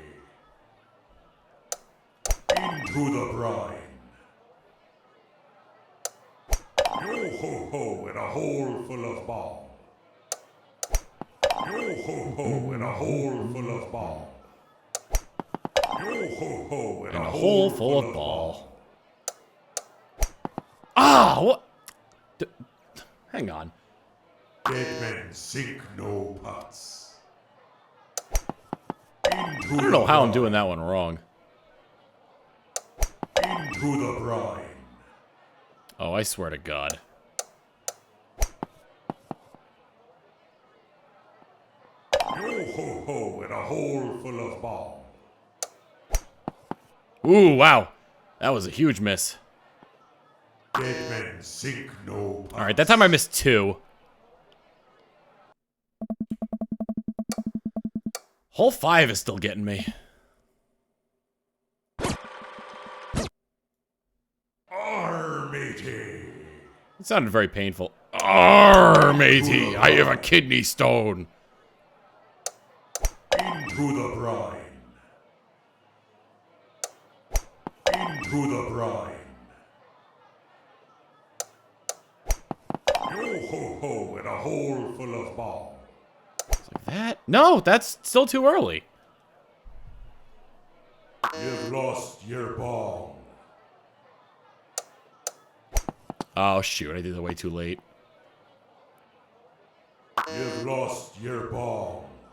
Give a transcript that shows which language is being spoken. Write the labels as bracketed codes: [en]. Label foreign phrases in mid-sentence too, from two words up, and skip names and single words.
[en] Into the brine. Yo ho ho in a hole full of ball. Yo ho ho in a hole full of ball. Yo ho ho in And a hole full of ball. ball. Ah, what? Hang on. Dead men sink no pots. I don't know how I'm doing that one wrong. Into the brine. Oh, I swear to God. Yo ho ho in a hole full of ball. Ooh, wow. That was a huge miss. Dead men sink no pots. Alright, that time I missed 2. Hole 5 is still getting me. Arr, matey. It sounded very painful. Arr, matey, I have a kidney stone. Into the brine. Into the brine. Yo ho ho in a hole full of ball. Like that? No, that's still too early. You've lost your ball. Oh, shoot, I did it way too late. You've lost your ball.